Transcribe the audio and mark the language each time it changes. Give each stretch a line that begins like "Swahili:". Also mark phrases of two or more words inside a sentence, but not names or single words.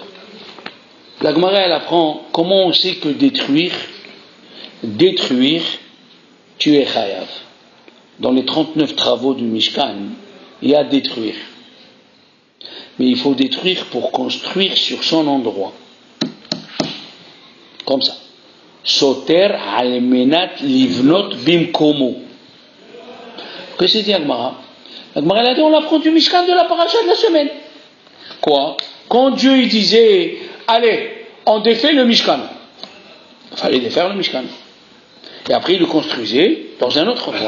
French: La Gemara, elle apprend comment on sait que détruire, tu es chayav. Dans les 39 travaux du Mishkan, il y a détruire. Mais il faut détruire pour construire sur son endroit. Comme ça.
Hebrew: סותר על מנת לבנות במקומו.
French: Qu'est-ce que dit Agmara? Agmara, elle a dit, on l'apprend du Mishkan de la paracha de la semaine. Quoi? Quand Dieu il disait, allez, on défait le Mishkan. Il fallait défaire le Mishkan. Et après, il le construisait dans un autre endroit.